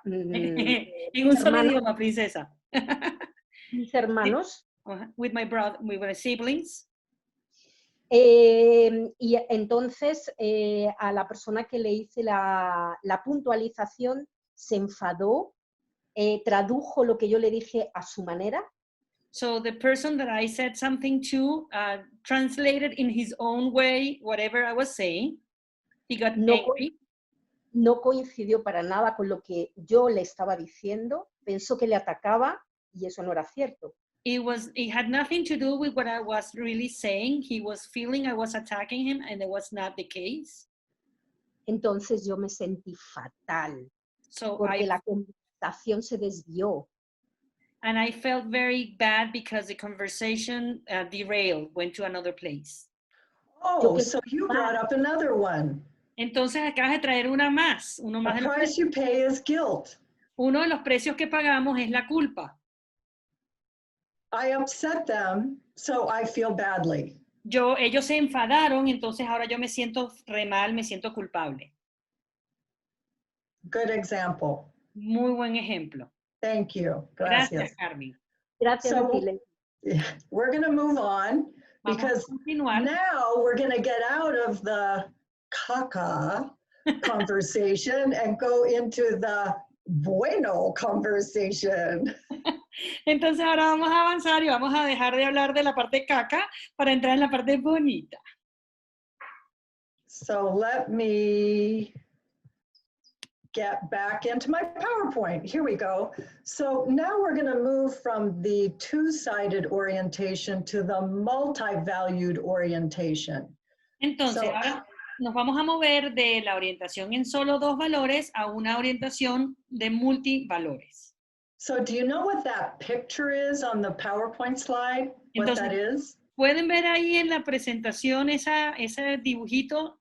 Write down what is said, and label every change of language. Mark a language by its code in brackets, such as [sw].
[es] en un solo idioma, princesa. mis hermanos. [en] With my brother, with my siblings. [es] Y entonces a la persona que le hice la puntualización se enfadó, tradujo lo que yo le dije a su manera. [en] So the person that I said something to translated in his own way whatever I was saying. He got angry. [es] No coincidió para nada con lo que yo le estaba diciendo, pensó que le atacaba y eso no era cierto. [en] It had nothing to do with what I was really saying. He was feeling I was attacking him and it was not the case. [es] Entonces yo me sentí fatal, porque la conversación se desvió. [en] And I felt very bad because the conversation derailed, went to another place. Oh, so you brought up another one. [es] Entonces acabas de traer una más. [en] The price you pay is guilt. [es] Uno de los precios que pagamos es la culpa. [en] I upset them, so I feel badly. [es] Ellos se enfadaron, entonces ahora yo me siento re mal, me siento culpable. [en] Good example. [es] Muy buen ejemplo. [en] Thank you. [es] Gracias, Gracias. Carmen. Gracias, [en] So, Abril. we're going to move on [es] Vamos [en] because [es] a continuar. [en] now we're going to get out of the caca conversation and go into the bueno conversation. [es] Entonces ahora vamos a avanzar y vamos a dejar de hablar de la parte caca para entrar en la parte bonita. [en] So let me get back into my PowerPoint. Here we go. So now we're going to move from the two-sided orientation to the multi-valued orientation. [es] Entonces, [en] So- [es] ahora nos vamos a mover de la orientación en solo dos valores a una orientación de multivalores. [en] So do you know what that picture is on the PowerPoint slide? What that is? [es] ¿Pueden ver ahí en la presentación ese dibujito?